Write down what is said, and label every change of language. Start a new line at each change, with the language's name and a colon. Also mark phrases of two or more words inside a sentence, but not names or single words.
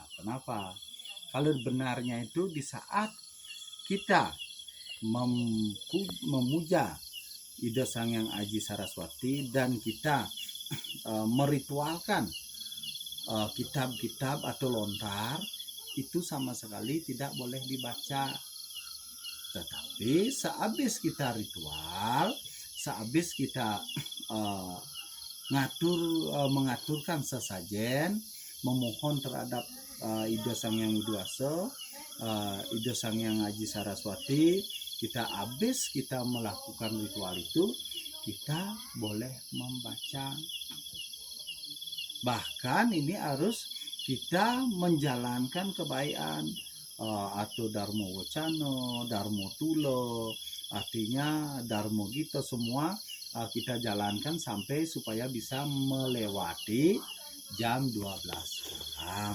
Indonesian: Kenapa? Kalau benarnya itu di saat kita memuja Ida Sang Hyang Aji Saraswati dan kita meritualkan kitab-kitab atau lontar, itu sama sekali tidak boleh dibaca. Tetapi sehabis kita ritual, sehabis kita mengaturkan sesajen, memohon terhadap Ida Sang Hyang Widiwasa, Ida Sang Hyang Aji Saraswati, habis kita melakukan ritual itu, kita boleh membaca. Bahkan ini harus kita menjalankan kebaikan atau Dharma Wacana, Dharma Tulo, artinya Dharma Gita, semua kita jalankan sampai supaya bisa melewati jam 12 malam.